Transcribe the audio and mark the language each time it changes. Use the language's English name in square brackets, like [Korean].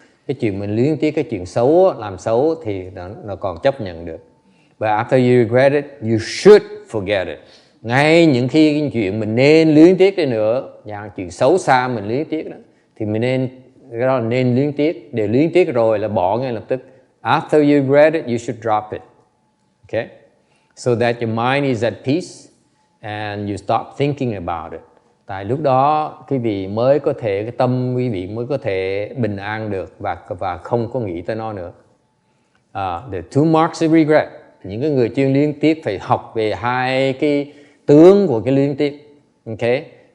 [Vietnamese] Cái chuyện mình luyến tiếc, cái chuyện xấu, làm xấu thì nó còn chấp nhận được. [English] But after you regret it, you should forget it. [Vietnamese] Ngay những khi cái chuyện mình nên luyến tiếc đi nữa, và chuyện xấu xa mình luyến tiếc đó, thì mình cái đó là nên luyến tiếc. Để luyến tiếc rồi là bỏ ngay lập tức. [English] After you regret it, you should drop it. Okay? So that your mind is at peace and you stop thinking about it. [Vietnamese] Tại lúc đó quý vị mới có thể, cái tâm quý vị mới có thể bình an được và không có nghĩ tới nó nữa. [English] The two marks of regret. [Vietnamese] Những cái người chuyên luyến tiếc phải học về hai cái tướng của cái luyến tiếc. Okay?